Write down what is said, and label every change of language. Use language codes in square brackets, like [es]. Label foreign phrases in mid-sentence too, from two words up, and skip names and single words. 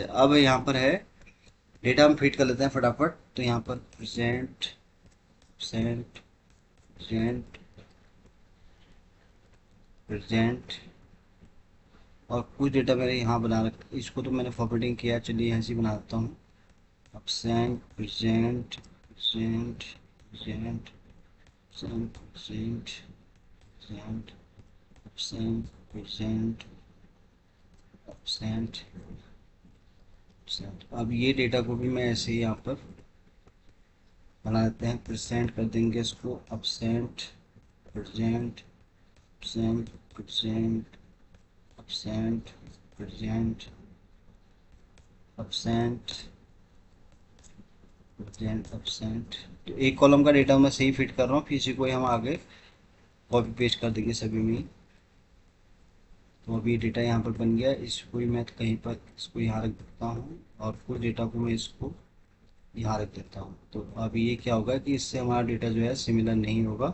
[hi] अब यहाँ पर है डेटा, हम फिट कर लेते हैं फटाफट। तो यहाँ पर [en] present present present present, [hi] और कुछ डेटा मेरे यहाँ बना रखा, इसको तो मैंने फॉरवर्डिंग किया, चलिए यहाँ से बना देता हूँ। [en] absent present present present present present present absent present absent absent। [hi] अब ये डेटा को भी मैं ऐसे ही यहाँ पर बना देते हैं, प्रेजेंट कर देंगे इसको [en] absent present absent present absent present absent present absent। [hi] तो एक कॉलम का डेटा मैं सही फिट कर रहा हूँ, फिर इसी को ही हम आगे [en] copy paste [hi] कर देंगे सभी में। तो अभी डेटा यहाँ पर बन गया, इसको ही मैं कहीं पर इसको यहाँ रख देता हूँ और कुछ डेटा को मैं इसको यहाँ रख देता हूँ। तो अभी ये क्या होगा कि इससे हमारा डेटा जो है सिमिलर नहीं होगा।